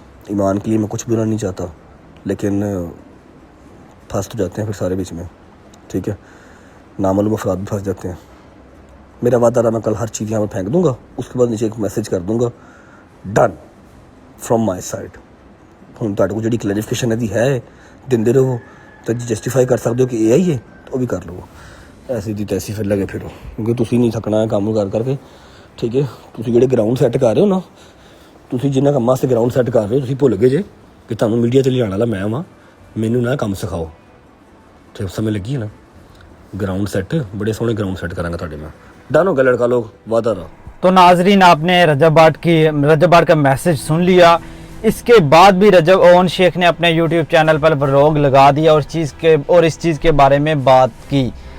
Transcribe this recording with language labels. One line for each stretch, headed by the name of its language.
Hindi: ईमान के लिए मैं कुछ बुरा नहीं चाहता, लेकिन फंस तो जाते हैं फिर सारे बीच में, ठीक है। नामालूम अफराद भी फंस जाते हैं। मेरा वादा रहा, मैं कल हर चीज़ यहाँ पर फेंक दूँगा, उसके बाद नीचे एक मैसेज कर दूँगा,
English: Done from my side.
Punjabi: ਹੁਣ ਤੁਹਾਡੇ ਕੋਲ ਜਿਹੜੀ ਕਲੈਰੀਫਿਕੇਸ਼ਨ ਇਹਦੀ ਹੈ ਦਿੰਦੇ ਰਹੋ, ਤਾਂ ਜਸਟੀਫਾਈ ਕਰ ਸਕਦੇ ਹੋ ਕਿ AI ਹੈ ਤਾਂ ਉਹ ਵੀ ਕਰ ਲਵੋ। ਐਸੀ ਦੀ ਤੈਸੀ ਫਿਰ ਲੱਗੇ ਫਿਰੋ, ਕਿਉਂਕਿ ਤੁਸੀਂ ਨਹੀਂ ਥੱਕਣਾ ਹੈ ਕੰਮ ਕਰ ਕਰਕੇ, ਠੀਕ ਹੈ। ਤੁਸੀਂ ਜਿਹੜੇ ਗਰਾਊਂਡ ਸੈੱਟ ਕਰ ਰਹੇ ਹੋ ਨਾ, ਤੁਸੀਂ ਜਿੰਨਾ ਕੰਮਾਂ ਵਾਸਤੇ ਗਰਾਊਂਡ ਸੈੱਟ ਕਰ ਰਹੇ ਹੋ, ਤੁਸੀਂ ਭੁੱਲ ਗਏ ਜੇ ਕਿ ਤੁਹਾਨੂੰ ਮੀਡੀਆ 'ਤੇ ਲਿਆਉਣ ਵਾਲਾ ਮੈਂ ਵਾਂ। ਮੈਨੂੰ ਨਾ ਕੰਮ ਸਿਖਾਓ, ਤੇ ਸਮਝ ਲੱਗੀ ਹੈ ਨਾ। ग्राउंड सेट बड़े सोहने ग्राउंड सेट करांगा ਤੁਹਾਡੇ ਮੈਂ।
Hindi: डन हो गया लड़का लोग, वादा रहा। तो नाजरीन, आपने रजब भाट का मैसेज सुन लिया। इसके बाद भी रजब ओवन शेख ने अपने यूट्यूब चैनल पर व्लॉग लगा दिया और इस चीज़ के बारे में बात की।